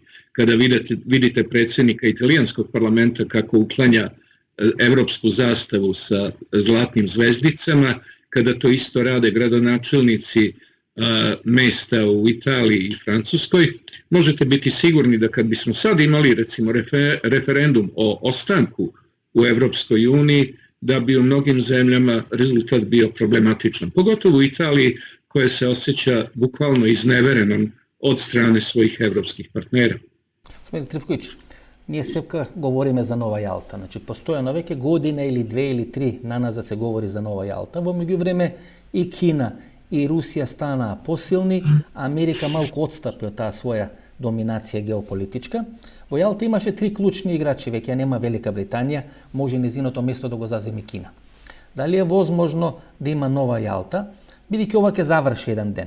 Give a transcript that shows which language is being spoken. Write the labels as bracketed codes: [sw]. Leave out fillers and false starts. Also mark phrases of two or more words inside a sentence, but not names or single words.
[sr] Kada vidite predsjednika italijanskog parlamenta kako uklanja evropsku zastavu sa zlatnim zvezdicama, kada to isto rade gradonačelnici mesta u Italiji i Francuskoj, možete biti sigurni da kad bismo sad imali recimo referendum o ostanku u Evropskoj uniji, da bi u mnogim zemljama rezultat bio problematičan. Pogotovo u Italiji koja se osjeća bukvalno izneverenom od strane svojih evropskih partnera. [mk] Господин Трифковиќ, ние сепка говориме за Нова Јалта. Значи, постојано веќе година или 2 или 3 наназад се говори за Нова Јалта. Во меѓувреме и Кина и Русија стана посилни, Америка малку отстапи од таа своја доминација геополитичка. Во Јалта имаше 3 клучни играчи, веќе нема Велика Британија, може незиното место да го заземи Кина. Дали е возможно да има нова Јалта, бидејќи ова ќе заврши еден ден.